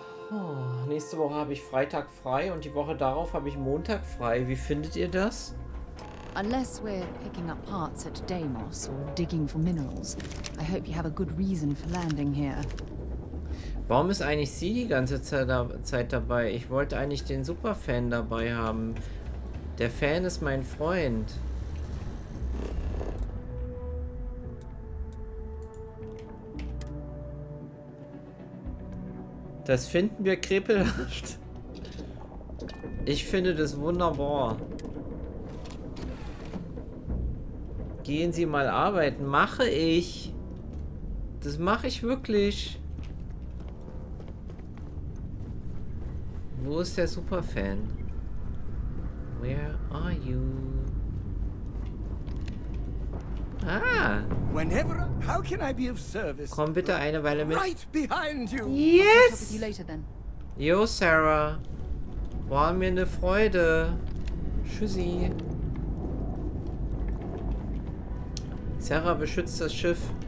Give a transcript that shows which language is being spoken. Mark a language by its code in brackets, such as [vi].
[de] Oh, nächste Woche habe ich Freitag frei und die Woche darauf habe ich Montag frei. Wie findet ihr das? [en] Unless we're picking up parts at Deimos or digging for minerals, I hope you have a good reason for landing here. [de] Warum ist eigentlich sie die ganze Zeit dabei? Ich wollte eigentlich den Superfan dabei haben. Der Fan ist mein Freund. Das finden wir krepelhaft. Ich finde das wunderbar. Gehen Sie mal arbeiten. Mache ich. Das mache ich wirklich. Wo ist der Superfan? [en] Where are you? Ah. Whenever, how can I be of service? [de] Komm bitte eine Weile mit. [en] Right behind you. Yes! You later, then. [de] Jo, Sarah. War mir eine Freude. Tschüssi. Sarah beschützt das Schiff.